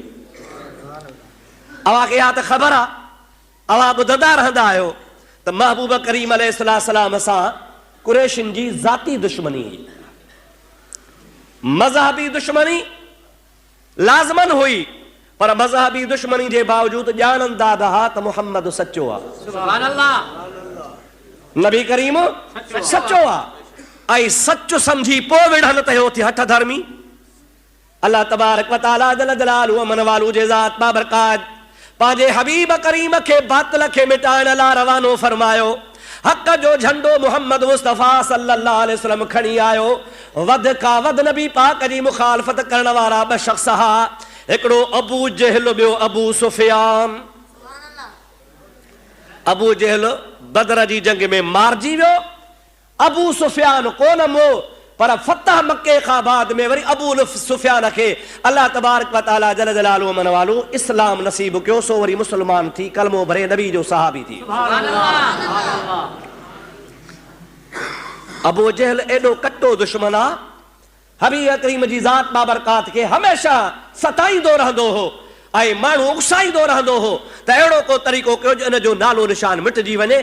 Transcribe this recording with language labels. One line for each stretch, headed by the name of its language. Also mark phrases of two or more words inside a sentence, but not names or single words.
Sindhi: अव्हां खे इहा त ख़बर आहे, अव्हां ॿुधंदा रहंदा आहियो त महबूब करीम अलैहिस्सलाम सां कुरैशिन जी ज़ाती दुश्मनी हुई, मज़हबी दुश्मनी लाज़मन हुई, पर मज़हबी दुश्मनी जे बावजूदु ॼाणंदा रहा त मुहम्मद सचो आहे,
Arabic: سبحان الله,
Sindhi: नबी करीम सचो आहे। ऐं सच सम्झी पोइ विढ़नि त हो थी हठ धर्मी। अल्लाह
Arabic: تبارك وتعالى جل جلاله
Sindhi: मन वालू जे ज़ात बाबरकात पंहिंजे हबीब करीम खे बातिल खे मिटाइण लाइ रवानो फरमायो। हक़ जो झंडो मुहम्मद मुस्तफ़ा
Arabic: صلى الله عليه وسلم
Sindhi: खणी आयो। वध खां वध नबी पाक जी मुखालफ़त करण वारा ॿ शख़्स हा, हिकिड़ो अबू जहल, ॿियो अबू सुफियान। अबू जहल बदर जी जंग में मारिजी वियो, अबू सुफियान कोन मो, पर फतह मके खां बाद में वरी अबू सुफियान खे अल्लाह
Arabic: تبارك وتعالى جل جلاله
Sindhi: मन वालू इस्लाम नसीब कयो, सो वरी मुसलमान थी कलमो भरे नबी जो सहाबी थी। अबू जहल एॾो कटो दुश्मन आहे, हबीब करीम जी ज़ात बाबरकात खे हमेशा सताईंदो रहंदो हो ऐं माण्हू उकसाईंदो रहंदो हो त अहिड़ो को तरीक़ो कयो जो इन जो नालो निशान मिटिजी वञे।